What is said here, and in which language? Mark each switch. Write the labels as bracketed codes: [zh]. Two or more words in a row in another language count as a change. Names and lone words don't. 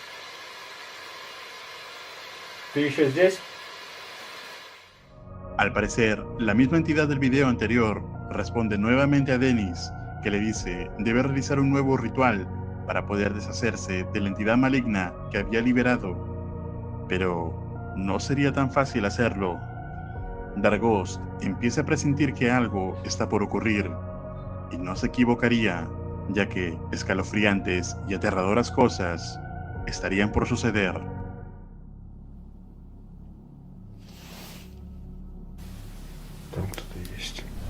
[ru] ¿Tú еще здесь? [es] Al parecer, la misma entidad del video anterior responde nuevamente a Dennis, que le dice debe realizar un nuevo ritual para poder deshacerse de la entidad maligna que había liberado. Pero no sería tan fácil hacerlo. Dargost empieza a presentir que algo está por ocurrir, y no se equivocaría, ya que escalofriantes y aterradoras cosas estarían por suceder. [ru] Там кто-то есть.